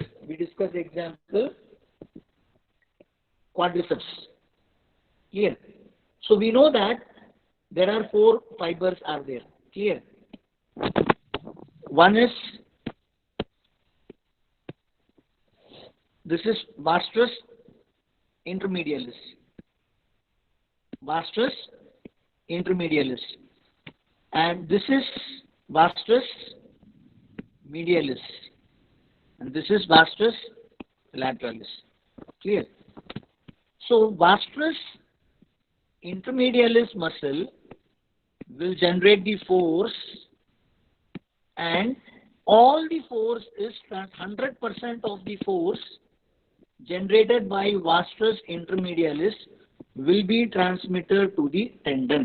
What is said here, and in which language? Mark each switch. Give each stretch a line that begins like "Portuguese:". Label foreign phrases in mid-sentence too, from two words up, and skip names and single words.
English: We discussed example quadriceps. Clear? So we know that there are 4 fibers are there. Clear? One is, this is vastus intermedialis. Vastus intermedialis. And this is vastus medialis. And this is vastus lateralis. Clear? So vastus intermedialis muscle will generate the force, and all the force is 100% of the force generated by vastus intermedialis will be transmitted to the tendon.